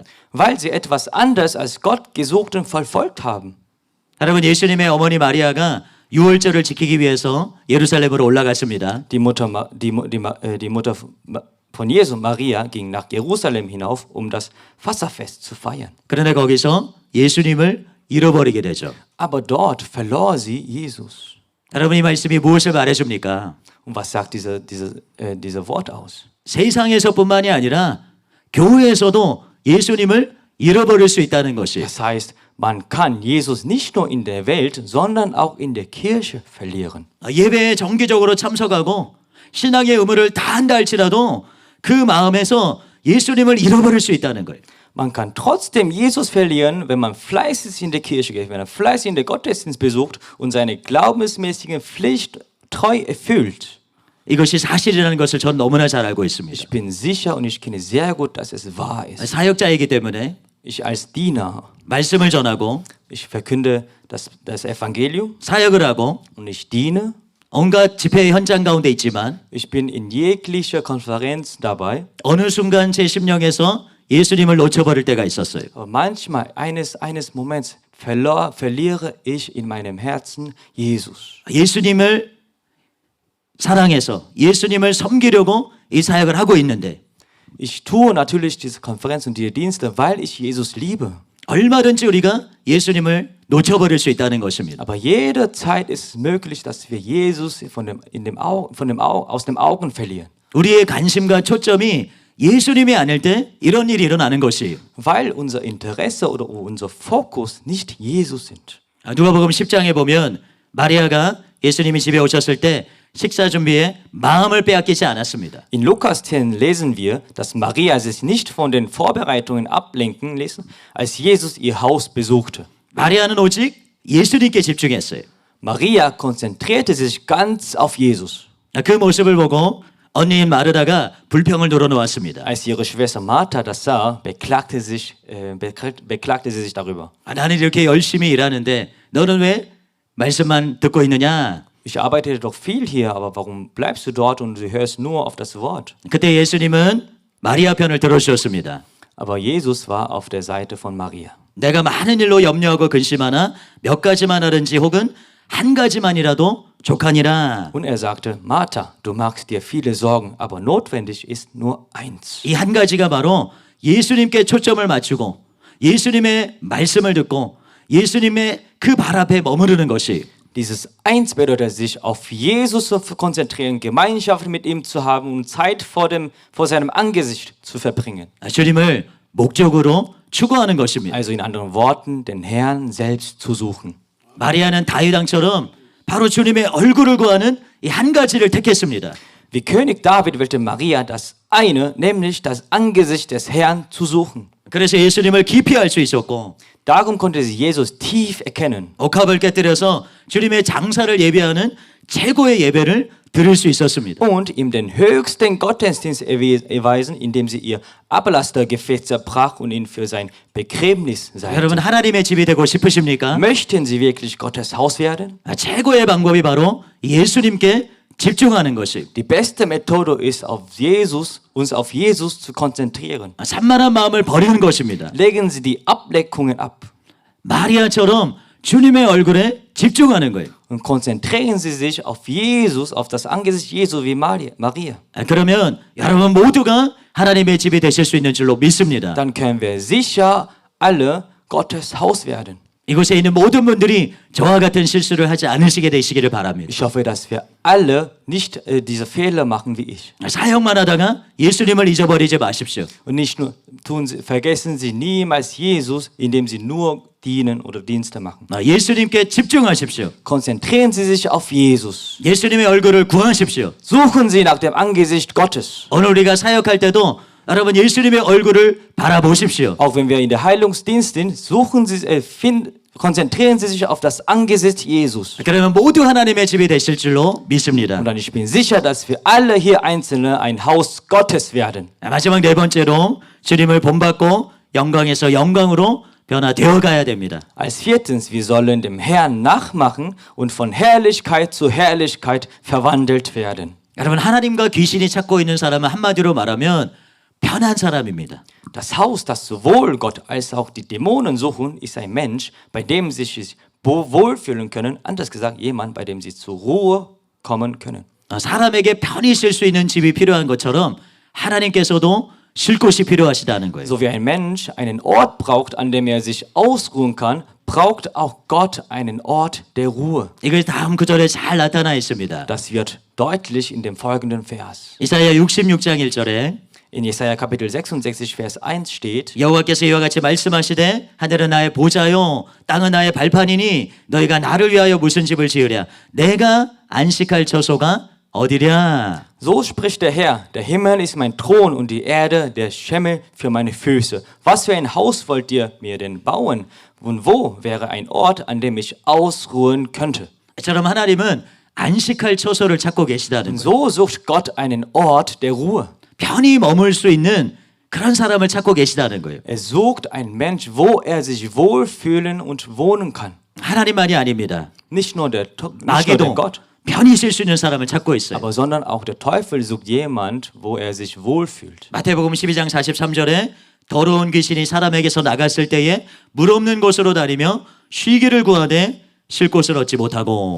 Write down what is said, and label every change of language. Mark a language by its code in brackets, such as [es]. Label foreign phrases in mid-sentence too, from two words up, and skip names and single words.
[de] Weil sie etwas anderes als Gott gesucht und verfolgt haben. [ko] 여러분, 예수님의 어머니 마리아가 유월절을 지키기 위해서 예루살렘으로 올라갔습니다. [de] Die Mutter von Jesu, Maria, ging nach Jerusalem hinauf, um das Passafest zu feiern. [ko] 그런데 거기서 예수님을 잃어버리게 되죠. [de] Aber dort verlor sie Jesus. [ko] 여러분 이 말씀이 무엇을 말해줍니까? [de] Und was sagt diese Wort aus? [ko] 세상에서뿐만이 아니라 교회에서도 예수님을 잃어버릴 수 있다는 것이 [de] Das heißt, man kann Jesus nicht nur in der Welt, sondern auch in der Kirche verlieren. [ko] 예배에 정기적으로 참석하고 신앙의 의무를 다 한다 할지라도 그 마음에서 예수님을 잃어버릴 수 있다는 거예요. [de] Man kann trotzdem Jesus verlieren, wenn man fleißig in der Kirche geht, wenn er fleißig in der Gottesdienst besucht und seine glaubensmäßige Pflicht treu erfüllt. [ko] 이것이 사실이라는 것을 전 너무나 잘 알고 있습니다. [de] Ich bin sicher und ich kenne sehr gut, dass es wahr ist. [ko] 사역자이기 때문에 [de] Ich als Diener, [ko] 말씀을 전하고 [de] ich verkünde das Evangelium [ko] 사역을 하고 [de] und ich diene. [ko] 온갖 집회 현장 가운데 있지만 [de] Ich bin in jeglicher Konferenz dabei. [ko] 어느 순간 제 심령에서 예수님을 놓쳐버릴 때가 있었어요. [de] Aber manchmal, eines Moments, verliere ich in meinem Herzen Jesus. [ko] 예수님을 사랑해서 예수님을 섬기려고 이 사역을 하고 있는데 [de] Ich tue natürlich diese Konferenz und diese Dienste, weil ich Jesus liebe. [ko] 얼마든지 우리가 예수님을 놓쳐버릴 수 있다는 것입니다. [de] Aber jederzeit ist es möglich, dass wir Jesus aus dem Augen verlieren. [ko] 우리의 관심과 초점이 예수님이 아닐 때 이런 일이 일어나는 것이에요. [de] Weil unser Interesse oder unser Fokus nicht Jesus sind. [ko] 누가복음 10장에 보면 마리아가 예수님이 집에 오셨을 때 식사 준비에 마음을 빼앗기지 않았습니다. [de] In Lukas 10 lesen wir, dass Maria sich nicht von den Vorbereitungen ablenken ließ, als Jesus ihr Haus besuchte. [ko] 마리아는 오직 예수님께 집중했어요. [de] Maria konzentrierte sich ganz auf Jesus. [ko] 그 모습을 보고 언니인 마르다가 불평을 늘어놓았습니다. [de] Als ihre Schwester Martha das sah, beklagte sie sich darüber. [ko] 나는 이렇게 열심히 일하는데 너는 왜 말씀만 듣고 있느냐? [de] Ich arbeite doch viel hier, aber warum bleibst du dort und du hörst nur auf das Wort? [ko] 그때 예수님은 마리아 편을 들어주셨습니다. [de] Aber Jesus war auf der Seite von Maria. [ko] 내가 많은 일로 염려하고 근심하나 몇 가지만 하든지 혹은 한 가지만이라도 족하니라. [de] Und er sagte, Martha, du machst dir viele Sorgen, aber notwendig ist nur eins. [ko] 이 한 가지가 바로 예수님께 초점을 맞추고 예수님의 말씀을 듣고 예수님의 그 발 앞에 머무르는 것이 [de] Dieses Eins bedeutet, sich auf Jesus zu konzentrieren, Gemeinschaft mit ihm zu haben und Zeit vor seinem Angesicht zu verbringen. [ko] 주님을 목적으로 추구하는 것입니다. [de] Also in anderen Worten, den Herrn selbst zu suchen. [ko] 마리아는 다윗 왕처럼 바로 주님의 얼굴을 구하는 이 한 가지를 택했습니다. [de] Wie König David wählte Maria das eine, nämlich das Angesicht des Herrn zu suchen. [ko] 그래서 예수님을 깊이 알 수 있었고 [de] Darum konnte sie Jesus tief erkennen. [ko] 옥합을 깨뜨려서 주님의 장사를 예배하는 최고의 예배를 드릴 수 있었습니다. [de] Und ihm den höchsten Gottesdienst erweisen, indem sie ihr Ablastergefäß zerbrach und ihn für sein Begräbnis [ko] 여러분 [de] salbte. [ko] 하나님의 집이 되고 싶으십니까? [de] Möchten Sie wirklich Gottes Haus werden? [ko] 최고의 방법이 바로 예수님께 집중하는 것이 [de] Die beste Methode ist, uns auf Jesus zu konzentrieren. [ko] 산만한 마음을 버리는 것입니다. [de] Legen Sie die Ablenkungen ab [ko] 마리아처럼 주님의 얼굴에 집중하는 거예요. [de] und konzentrieren Sie sich auf Jesus, auf das Angesicht Jesu wie Maria. [ko] 그러면 여러분 모두가 하나님의 집이 되실 수 있는 줄로 믿습니다. [de] Dann können wir sicher alle Gottes Haus werden. [ko] 이곳에 있는 모든 분들이 저와 같은 실수를 하지 않으시게 되시기를 바랍니다. [de] Ich hoffe, dass wir alle nicht diese Fehler machen wie ich. [ko] 사역만 하다가 예수님을 잊어버리지 마십시오. [de] Und nicht nur vergessen Sie niemals Jesus, indem Sie nur dienen oder Dienste machen. [ko] 예수님께 집중하십시오. [de] Konzentrieren Sie sich auf Jesus. [ko] 예수님의 얼굴을 구하십시오. [de] Suchen Sie nach dem Angesicht Gottes. [ko] 오늘 우리가 사역할 때도 여러분 예수님의 얼굴을 바라보십시오. [de] Auch wenn wir in der Heilungsdienst sind, konzentrieren Sie sich auf das Angesicht Jesus. [ko] 그러면 모두 하나님의 집이 되실 줄로 믿습니다. [de] Und dann ich bin sicher, dass wir alle hier Einzelne ein Haus Gottes werden. [ko] 마지막 네 번째로 주님을 본받고 영광에서 영광으로 변화되어 가야 됩니다. [de] Als viertens, wir sollen dem Herrn nachmachen und von Herrlichkeit zu Herrlichkeit verwandelt werden. [ko] 여러분 하나님과 귀신이 찾고 있는 사람은 한마디로 말하면 편한 사람입니다. [de] Das Haus, das sowohl Gott als auch die Dämonen suchen, ist ein Mensch, bei dem sie sich wohlfühlen können. Anders gesagt, jemand, bei dem sie zur Ruhe kommen können. [ko] 사람에게 편히 쉴 수 있는 집이 필요한 것처럼 하나님께서도 쉴 곳이 필요하시다는 거예요. [de] So wie ein Mensch einen Ort braucht, an dem er sich ausruhen kann, braucht auch Gott einen Ort der Ruhe. [ko] 이것이 다음 구절에 잘 나타나 있습니다. [de] Das wird deutlich in dem folgenden Vers. [ko] 이사야 66장 1절에 [de] In Jesaja Kapitel 66, Vers 1 steht, [ko] 여호와께서 이와 같이 말씀하시되 하늘은 나의 보좌요 땅은 나의 발판이니 너희가 나를 위하여 무슨 집을 지으랴 내가 안식할 처소가 어디랴. [de] so spricht der Herr, der Himmel ist mein Thron und die Erde der Schemmel für meine Füße. Was für ein Haus wollt ihr mir denn bauen? Und wo wäre ein Ort, an dem ich ausruhen könnte? [ko] 이처럼 하나님은 안식할 처소를 찾고 계시다는 [de] Und [ko] 거예요. [de] so sucht Gott einen Ort der Ruhe. [ko] 편히 머물 수 있는 그런 사람을 찾고 계시다는 거예요. [de] Er sucht einen Mensch, wo er sich wohlfühlen und wohnen kann. [ko] 하나님만이 아닙니다. [de] Nicht nur der [ko] 마귀도 [de] Gott, [ko] 편히 있을 수 있는 사람을 찾고 있어요. [de] aber sondern auch der Teufel sucht jemand, wo er sich wohlfühlt. [ko] 마태복음 12장 43절에 더러운 귀신이 사람에게서 나갔을 때에 물 없는 곳으로 다니며 쉬기를 구하되 쉴 곳을 얻지 못하고.